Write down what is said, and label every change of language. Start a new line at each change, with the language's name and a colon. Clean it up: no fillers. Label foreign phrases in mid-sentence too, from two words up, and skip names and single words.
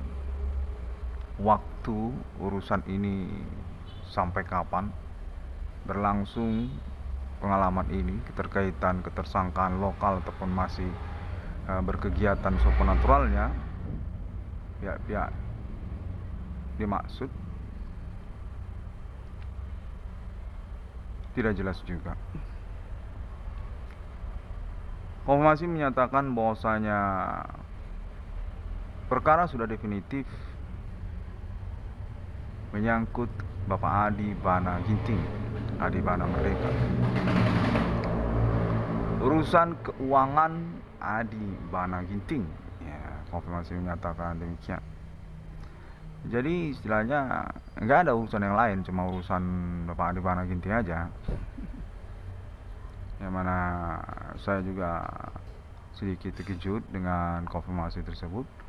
Indonesian: waktu urusan ini sampai kapan berlangsung pengalaman ini, keterkaitan ketersangkaan lokal ataupun masih berkegiatan supernaturalnya pihak-pihak dimaksud, tidak jelas juga. Konfirmasi menyatakan bahwasanya perkara sudah definitif menyangkut Bapak Adi Bana Ginting, Adi Bana Merdeka. Urusan keuangan Adi Bana Ginting, ya, konfirmasi menyatakan demikian. Jadi istilahnya nggak ada urusan yang lain, cuma urusan Bapak Adi Bana Ginting aja. Yang mana saya juga sedikit terkejut dengan konfirmasi tersebut.